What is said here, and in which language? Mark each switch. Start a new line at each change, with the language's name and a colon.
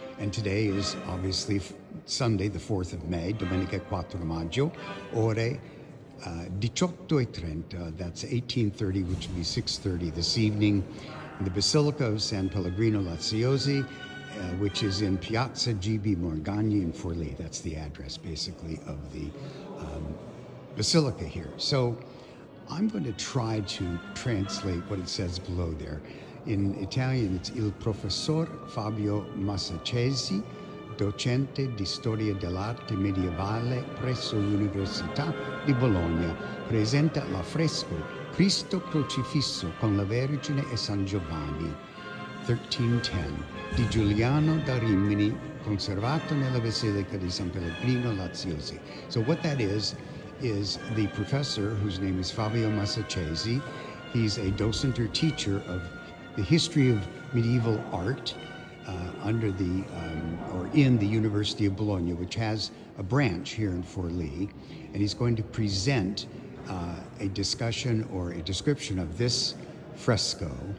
English: And today is obviously Sunday, the 4th of May,
Italian: Domenica 4 Maggio, ore 18:30,
English: that's 18:30, which would be 6:30 this evening, in the Basilica of San Pellegrino Laziosi, which is in Piazza GB Morgagni in Forlì. That's the address, basically, of the basilica here. So I'm going to try to translate what it says below there. In Italian, it's
Italian: Il Professor Fabio Massacesi, docente di storia dell'arte medievale presso l'Università di Bologna, presenta l'affresco Cristo crocifisso con la Vergine e San Giovanni, 1310, di Giuliano da Rimini, conservato nella Basilica di San Pellegrino Laziosi.
English: So what that is the professor, whose name is Fabio Massacesi. He's a docent or teacher of the history of medieval art under the, or in the University of Bologna, which has a branch here in Forlì, and he's going to present a discussion or a description of this fresco.